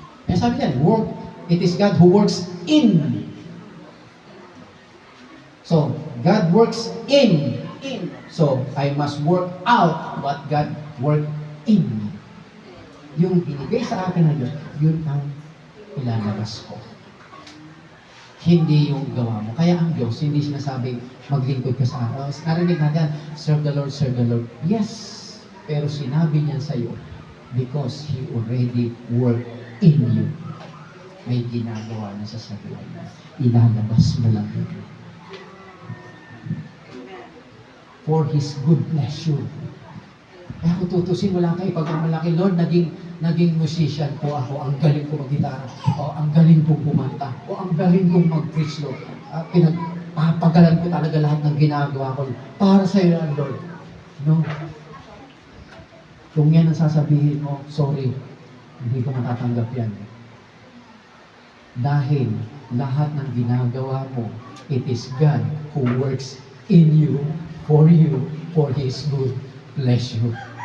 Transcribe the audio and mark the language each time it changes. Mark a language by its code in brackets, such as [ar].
[tl] Kaya sabi niya, [en] it is God who works in. So, God works in. So, I must work out what God worked in me. [tl] Yung binigay sa akin ng Diyos, yun ang ilalabas ko. Hindi yung gawa mo. Kaya ang Diyos, hindi sinasabing maglingkod ka sa akin. Narinig natin, [en] serve the Lord, serve the Lord. Yes, [tl] pero sinabi niya sa iyo, [en] because He already worked in you. [tl] May ginagawa na sa sarili mo. Ilalabas mo lang yun. [en] for His good pleasure. [tl] Kaya kung tutusin, wala kayo pagmamalaki, Lord, naging musician po ako, ang galing ko mag-gitara, o ang galing kong kumanta, o ang galing kong mag-preach, Lord. Pinagpapagalan ko talaga lahat ng ginagawa ko para sa iyo, Lord. No? Kung yan ang sasabihin mo, sorry, hindi ko matatanggap yan. Dahil lahat ng ginagawa mo, [en] it is God who works in you, for His good pleasure.